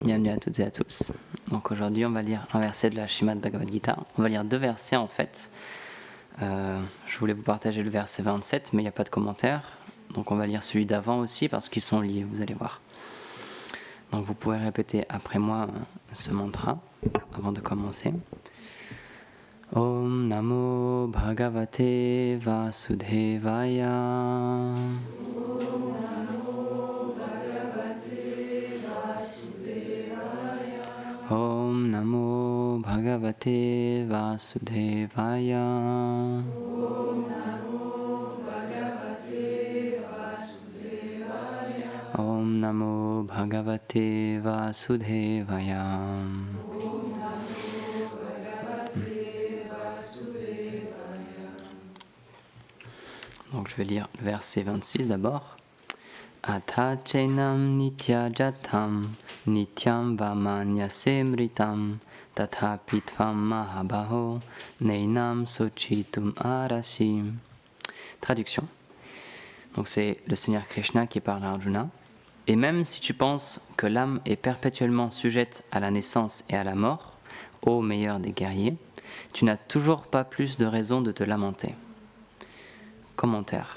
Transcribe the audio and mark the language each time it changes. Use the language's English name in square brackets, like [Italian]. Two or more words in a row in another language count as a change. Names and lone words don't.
[French] Bienvenue à toutes et à tous. Donc aujourd'hui, on va lire un verset de la Srimad Bhagavad Gita. On va lire deux versets en fait. Je voulais vous partager le verset 27, mais il n'y a pas de commentaire. Donc on va lire celui d'avant aussi parce qu'ils sont liés, vous allez voir. Donc vous pouvez répéter après moi ce mantra avant de commencer. [Sanskrit] ॐ नमो भगवते वासुदेवाय. ॐ नमो भगवते वासुदेवाय. ॐ नमो भगवते वासुदेवाय. [French] Donc je vais lire le verset 26 d'abord. [Sanskrit] अथ चेनं नित्य जातं नित्यं वा मन्यसे मृतम् तथापि त्वं महाबाहो नैनं शोचितुम् अर्हसि. [French] Traduction. Donc c'est le Seigneur Krishna qui parle à Arjuna. Et même si tu penses que l'âme est perpétuellement sujette à la naissance et à la mort, ô meilleur des guerriers, tu n'as toujours pas plus de raison de te lamenter. Commentaire.